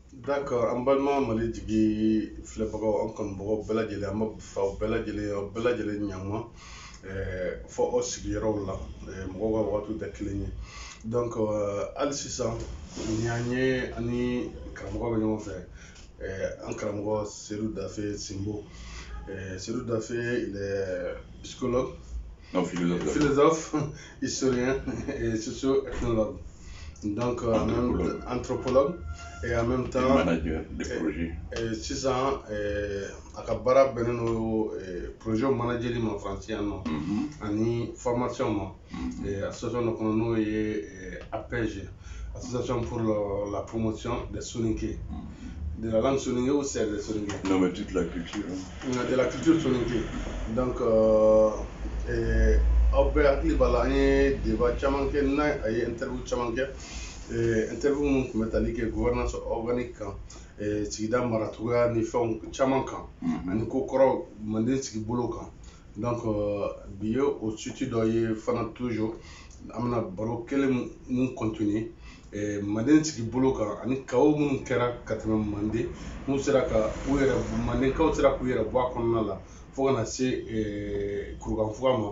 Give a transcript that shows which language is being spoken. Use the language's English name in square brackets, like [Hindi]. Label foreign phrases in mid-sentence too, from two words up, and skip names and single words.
[Bambara] D'accord, an balima Mali jigi filɛbagaw an kanubagaw bɛɛ lajɛlen an b'a fɔ aw bɛɛ lajɛlen ɲankuma fɔ aw sigiyɔrɔw la mɔgɔw ka waatiw tɛ kelen ye donc hali sisan ni an ye ani karamɔgɔ bɛ ɲɔgɔn fɛ an karamɔgɔ Seydou Dafe Simbo. [French] Seydou Dafe il est psychologue, non, philosophe, historien et socio-ethnologue. Donc anthropologue et en même temps manager de projet. [Bambara] Sisan a ka baara bɛnnen don projet manageri ma faransi yan nɔ ani formation ma association dɔ kɔnɔ n'o ye APG, [French] association pour la promotion des soninké, de la langue soninké ou c'est des soninké? Non, mais toute la culture. De la culture soninké. [Bambara] Donc aw bɛɛ hakili b'a la an ye débat caman kɛ n'a a ye interview caman kɛ interview mun tun bɛ tali kɛ [French] gouvernance organique [Bambara] kan sigida maracogoya ni fɛnw caman kan ani ko kɔrɔ Manden sigi bolo kan. Donc bi ye o suite dɔ ye fana toujours an bɛna baro kelen mun continuer Manden sigi bolo kan ani kawo minnu kɛra ka tɛmɛ Manden n'u sera ka u yɛrɛ Mandenkaw sera k'u yɛrɛ bɔ a kɔnɔna la fo ka na se kurukanfuga ma.